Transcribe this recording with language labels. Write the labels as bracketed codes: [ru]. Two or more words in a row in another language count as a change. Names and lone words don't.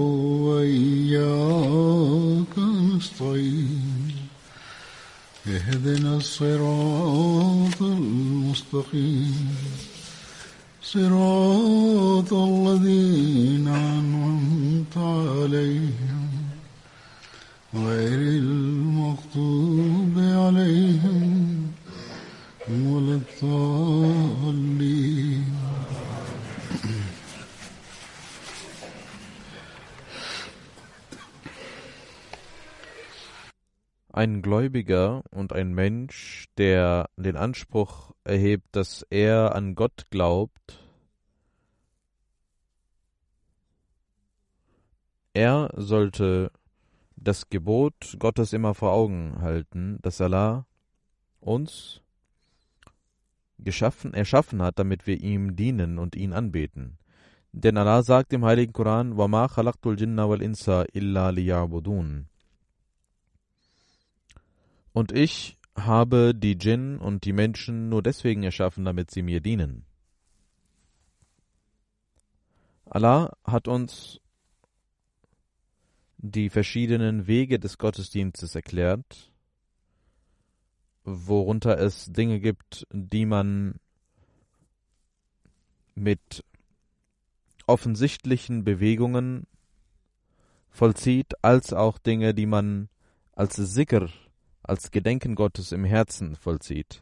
[ar] وإياك نستعين اهدنا الصراط المستقيم صراط الذين أنعمت عليهم غير المغضوب عليهم ولا الضالين. [de] Ein Gläubiger und ein Mensch, der den Anspruch erhebt, dass er an Gott glaubt, er sollte das Gebot Gottes immer vor Augen halten, das Allah uns erschaffen hat, damit wir ihm dienen und ihn anbeten. Denn Allah sagt im Heiligen Koran: [ar] وَمَا خَلَقْتُ الْجِنَّ وَالْإِنسَ إِلَّا لِيَعْبُدُونَ. [de] Und ich habe die Djinn und die Menschen nur deswegen erschaffen, damit sie mir dienen. Allah hat uns die verschiedenen Wege des Gottesdienstes erklärt, worunter es Dinge gibt, die man mit offensichtlichen Bewegungen vollzieht, als auch Dinge, die man als Zikr, als Gedenken Gottes im Herzen vollzieht.